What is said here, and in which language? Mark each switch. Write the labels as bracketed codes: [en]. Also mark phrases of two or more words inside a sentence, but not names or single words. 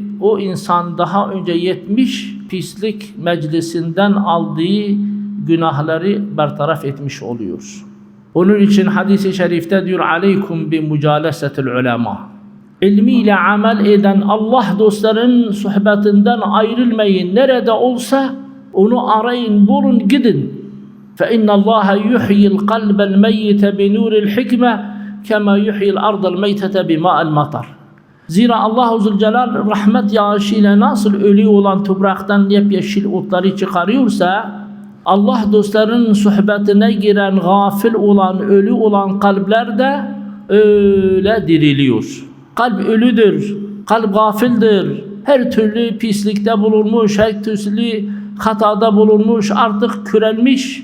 [tr] O insan daha önce 70 pislik meclisinden aldığı günahları bertaraf etmiş oluyor. Onun için hadis-i şerifte diyor: [ar] "عليكم بمجالسة العلماء." [tr] İlmiyle amel eden Allah dostlarının sohbetinden ayrılmayın. Nerede olsa onu arayın, bulun, gidin. [ar] فَاِنَّ اللّٰهَ يُحْيِي الْقَلْبَ الْمَيِّتَ بِنُورِ الْحِكْمَةِ كَمَا يُحْيِي الْأَرْضَ الْمَيْتَةَ بِمَاءِ الْمَطَرِ. [tr] Zira Allah-u Zülcelal rahmet yağışıyla nasıl ölü olan topraktan yepyeşil otları çıkarıyorsa, Allah dostlarının sohbetine giren, gafil olan, ölü olan kalpler de öyle diriliyor. Kalp ölüdür, kalp gafildir, her türlü pislikte bulunmuş, her türlü hatada bulunmuş, artık körelmiş.